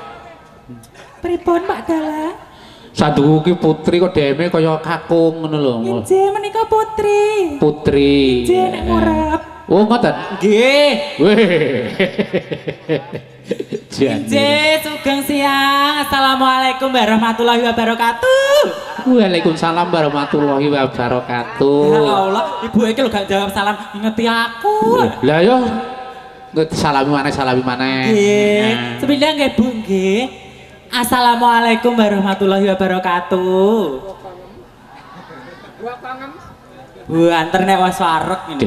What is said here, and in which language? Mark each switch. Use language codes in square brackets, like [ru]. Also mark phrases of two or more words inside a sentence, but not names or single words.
[jv] Pripun Pak Dalang? Saduku ki putri kok deheme kaya kakung ngono lho. Nggih, menika putri. Putri. Nggih, nek murap. Oh, ngoten. Nggih. Weh. Nggih, sugeng siang. [ar] السلام عليكم ورحمة الله وبركاته. وعليكم السلام ورحمة الله وبركاته. يا الله, [jv] ibu iki lho gak jawab salam, ngeti aku. Lah yo. Salami maneh. Nggih. Sepindhah nggih, Bu, nggih. [ar] السلام عليكم ورحمة الله وبركاته. [jv] Bu, anter nek wis wareg ngene.